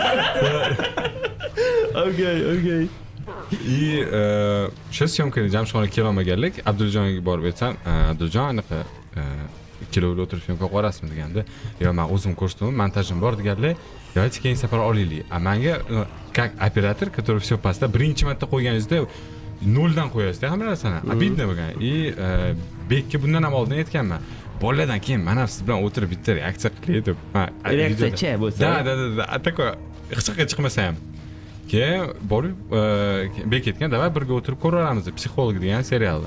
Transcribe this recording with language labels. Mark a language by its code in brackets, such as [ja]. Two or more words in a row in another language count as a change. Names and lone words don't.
[uz] Okay. И o'sha syomkani Jamshidxonga kelolmaganlik, Abduljonga borib aytsam, Abduljon anaqa ikkilovli o'tirib syomka qo'yasizmi deganda, "Yo, men o'zim ko'rsatdim, montajim bor" deganlar, "Давайте keyin safar olaylik." A menga [ru] как оператор, который всё [uz] pastda birinchi marta qo'yganingizda noldan qo'yasiz-da hamma narsani. Обидно bo'lgan. И Bekka bundan ham oldin aytganman. Bolalardan keyin mana siz bilan o'tirib bitta reaksiya qilaylik deb. Reaksiyachi bo'lsa. Da. Atako hech qayerga chiqmasa ham. Keyin borib Bek aytgan, "Davay birga o'tirib ko'raveramiz" deb, psixolog degan serialda.